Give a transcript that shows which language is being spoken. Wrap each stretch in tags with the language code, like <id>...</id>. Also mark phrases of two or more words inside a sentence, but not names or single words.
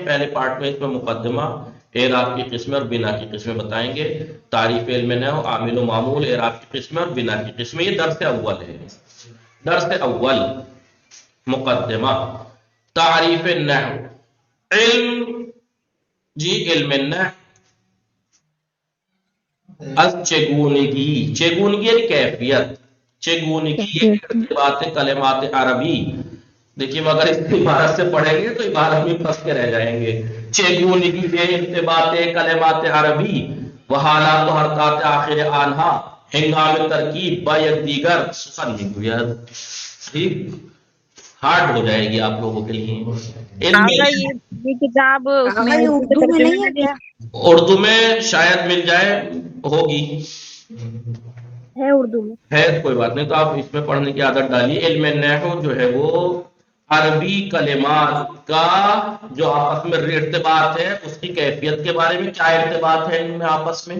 <ur>پہلے پارٹ میں اس میں مقدمہ, اعراب کی قسمیں اور بنا کی قسمیں بتائیں گے. تعریف علم نحو, عامل و معمول, اعراب کی قسمیں اور بنا کی قسمیں. یہ درس اول ہے. درس اول مقدمہ.</ur> <fa>تعریف نحو, علم جی علم نحو از چگونگی.</fa> <ur>چگونگی یعنی کیفیت.</ur> <fa>چگونگی یہ ارتباط کلمات عربی.</fa> <ur>دیکھیے اگر اس عبارت سے پڑھیں گے تو عبارت میں پھنس کے رہ جائیں گے.</ur> <fa>چگونگی یہ ارتباط کلمات عربی و حالات و حرکات آخر آنہا ہنگام ترکیب با یک دیگر سخن میگوید.</fa> <ur>ٹھیک ہارڈ ہو جائے گی آپ لوگوں کے لیے. یہ کتاب اردو میں نہیں ہے کیا؟ اردو میں شاید مل جائے, ہوگی ہے اردو میں ہے, کوئی بات نہیں. تو آپ اس میں پڑھنے کی عادت ڈالیے. علم نحو جو ہے وہ عربی کلمات کا جو آپس میں ارتباط ہے اس کی کیفیت کے بارے میں, کیا ارتباط ہے ان میں آپس میں.</ur>